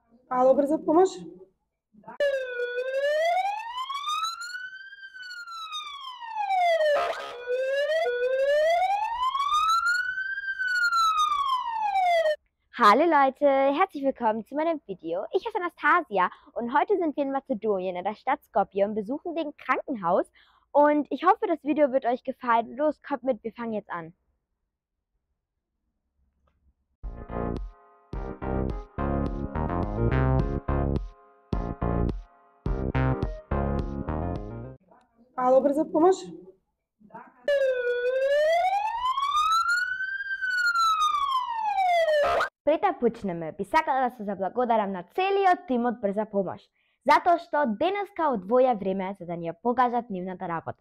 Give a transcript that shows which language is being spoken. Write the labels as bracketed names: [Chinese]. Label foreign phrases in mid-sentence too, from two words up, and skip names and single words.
[Macedonian] Ало, брза помош? [German] Hallo Leute, herzlich willkommen zu meinem Video. Ich heiße Anastasia und heute sind wir in Mazedonien in der Stadt Skopje und besuchen den Krankenhaus und ich hoffe, das Video wird euch gefallen. Los, kommt mit, wir fangen jetzt an. [Macedonian] Ало, брза помош? Пред да почнеме, би сакала да се заблагодарам на целиот тим од Брза помош, затоа што денеска одвоја време за да ни ја покажат нивната работа.